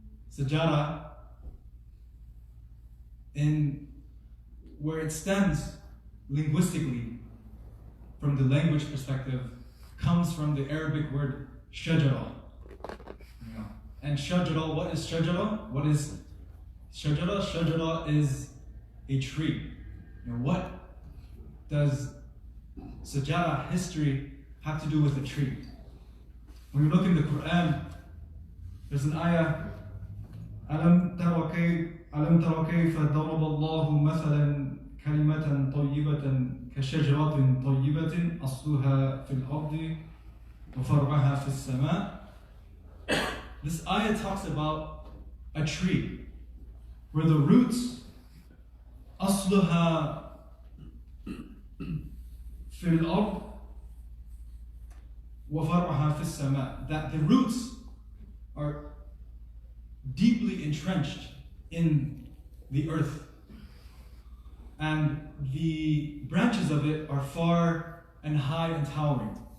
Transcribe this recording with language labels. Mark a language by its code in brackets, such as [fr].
[en] Sejarah, in where it stems linguistically from the language perspective, comes from the Arabic word shajara. And shajara, what is shajara? What is shajara? Shajara is a tree. What does sejarah, history, have to do with a tree? When you look in the Quran, there's an ayah, [ar] أَلَمْ تَرَ كَيْفَ ضَرَبَ اللَّهُ مَثَلًا كَلِمَةً طَيِّبَةً كَشَجَرَةٍ طَيِّبَةٍ أَصْلُهَا فِي الْأَرْضِ وَفَرْعُهَا فِي السَّمَاءِ. [en] This ayah talks about a tree where the roots, [ar] أَصْلُهَا فِي الْأَرْضِ وَفَرْعُهَا فِي السَّمَاءِ, [en] that the roots are deeply entrenched in the earth, and the branches of it are far and high and towering.